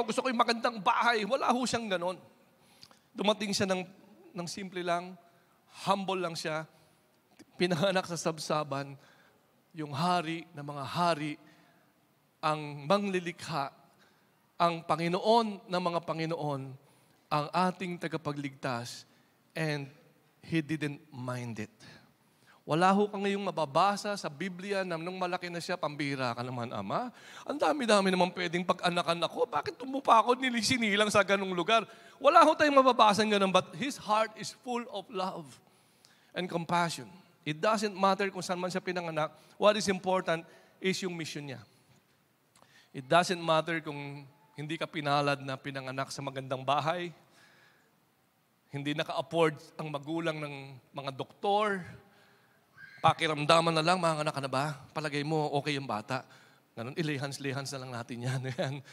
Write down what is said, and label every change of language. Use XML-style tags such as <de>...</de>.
<tl>Gusto ko yung magandang bahay. Wala ho siyang ganon. Dumating siya ng simple lang. Humble lang siya. Pinanganak sa sabsaban. Yung hari ng mga hari. Ang manglilikha. Ang Panginoon ng mga Panginoon. Ang ating tagapagligtas.</tl> <en>And He didn't mind it.</en> <tl>Wala ho ka ngayong mababasa sa Biblia na nung malaki na siya, pambihira ka naman, Ama. Ang dami-dami naman pwedeng pag-anakan ako. Bakit tumupa ako sinilang sa ganung lugar? Wala ho tayong mababasa ng ganun,</tl> <en>but His heart is full of love and compassion. It doesn't matter</en> <tl>kung saan man siya pinanganak.</tl> <en>What is important is yung mission niya. It doesn't matter</en> <tl>kung hindi ka pinalad na pinanganak sa magandang bahay, hindi naka-afford ang magulang ng mga doktor, pakiramdaman na lang, mga anak ka na ba? Palagay mo, okay yung bata. Ganun, ilihans-lihans na lang natin yan.</tl>